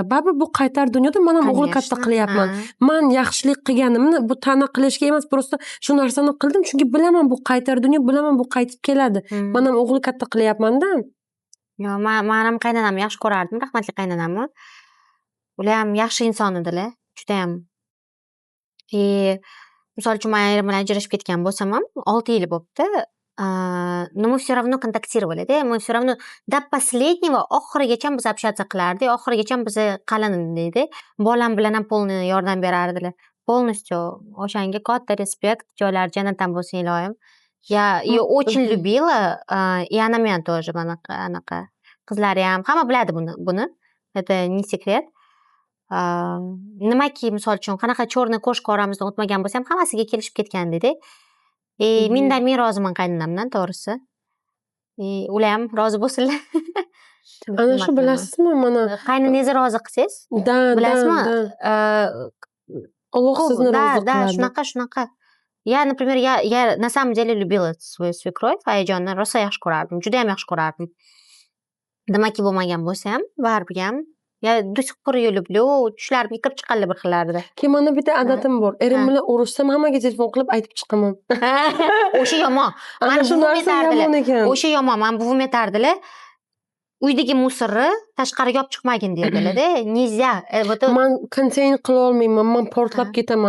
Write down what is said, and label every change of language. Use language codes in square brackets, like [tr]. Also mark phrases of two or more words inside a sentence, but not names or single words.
[uz] Baribir bu qaytar dunyoda men ham o'g'il katta qilyapman. Men yaxshilik qilganimni bu ta'na qilishga emas, prosta shu narsani qildim, chunki bilaman bu qaytar dunyo, bilaman bu qaytib keladi. Men ham o'g'il katta qilyapman-da. Yo, men ham qaynonamni yaxshi ko'rardim, rahmatli qaynonamni. Ular ham yaxshi inson edilar, juda ham. Misol uchun men erim bilan ajrashib ketgan bo'lsam ham 6 yil bo'libdi. [ru] Но мы все равно контактировали, да, мы все равно до последнего [uz] oxirigacha biz [ru] общаться [uz] qilardik, oxirigacha biz qalin edi. Bolam bilan ham полный yordam berardilar. Полностью o'shanga katta respekt, joylar jannatdan bo'lsin iloyim. [ru] Я ее очень любила, и она меня тоже, [uz] anaqa. Qizlari ham hamma biladi buni. [ru] Это не секрет. [uz] Nimaki misol uchun qanaqa cho'rni ko'shk oramizdan o'tmagan bo'lsa ham hammasiga kelishib ketgan edi. Mendan men roziman qaynonamdan, to'g'risi. Ular ham rozi bo'lsinlar. Ana shu bilasizmi, mana qaynoningizni rozi qilsangiz, bilasizmi? Alloh sizni rozi qiladi. Shunaqa. [ru] Я, например, я на самом деле любила свою свекровь, [uz] Ayajonni rosa yaxshi ko'rardim, juda ham yaxshi ko'rardim. Nimaki bo'lmagan bo'lsa ham, baribir ham [ru] я до сих пор ее люблю. [uz] Tushlarimga kirib chiqqanlar bir xillarda. Keyin meni bitta odatim bor. Erim bilan urushsam hammaga telefon qilib aytib chiqaman. O'sha yomon. Ana shu narsa yomon ekan. O'sha yomon. Men buvim aytardilar. Uydagi musorni tashqariga olib chiqmagin deydilarda. [ru] Nельзя. [uz] Man contain qila olmayman, man portlab ketaman.